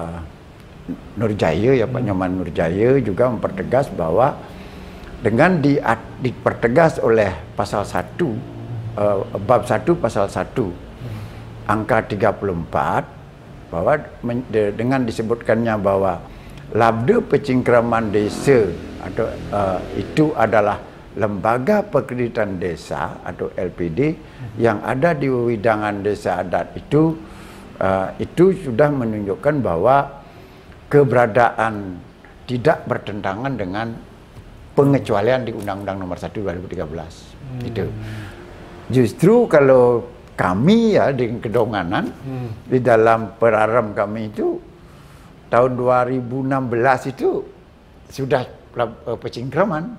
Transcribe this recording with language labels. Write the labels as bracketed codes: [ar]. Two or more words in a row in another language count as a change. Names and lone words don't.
[id] Nurjaya, ya Pak Nyoman Nurjaya juga mempertegas bahwa dengan dipertegas oleh pasal 1 bab 1 pasal 1 angka 34 bahwa dengan disebutkannya bahwa Labda Pencingkraman Desa atau itu adalah lembaga perkreditan desa atau LPD yang ada di wewidangan desa adat itu sudah menunjukkan bahwa keberadaan tidak bertentangan dengan pengecualian di Undang-Undang Nomor 1 2013. Itu. Justru kalau kami ya di Kedonganan di dalam perarem kami itu tahun 2016 itu sudah pencingkraman.